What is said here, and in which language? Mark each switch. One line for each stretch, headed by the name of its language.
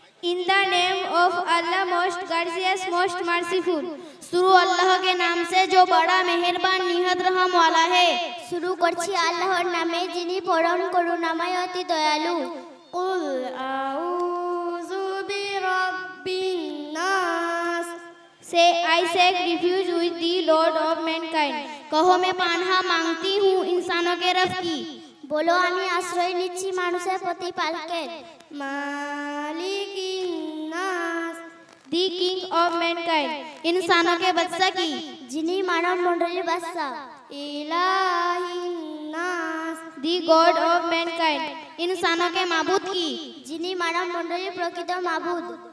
English: In the name of Allah, most gracious, most merciful.
Hindi: शुरू अल्लाह के नाम से जो बड़ा मेहरबान निहायत रहम वाला है।
Bangla: शुरू करছি আল্লাহর নামে যিনি পরম করুণাময় অতি দয়ালু।
Arabic: কুল আউযু বিরাব্বিন নাস।
English: seek refuge with the Lord of mankind.
Hindi: कहो मैं पानहा मांगती हूँ इंसानों के रब की।
Bangla: बोलो আমি আশ্রয় নিচ্ছি মানুষের প্রতিপালকের।
Arabic: मालिकिन नास,
English: the king of mankind,
Hindi: इंसानों के बादशाह की।
Bangla: যিনি মানব মণ্ডলীর বাদশা।
Arabic: इलाहिन नास,
English: the god of mankind,
Hindi: इंसानों के माबूद की।
Bangla: যিনি মানব মণ্ডলীর প্রকৃত মাবুদ।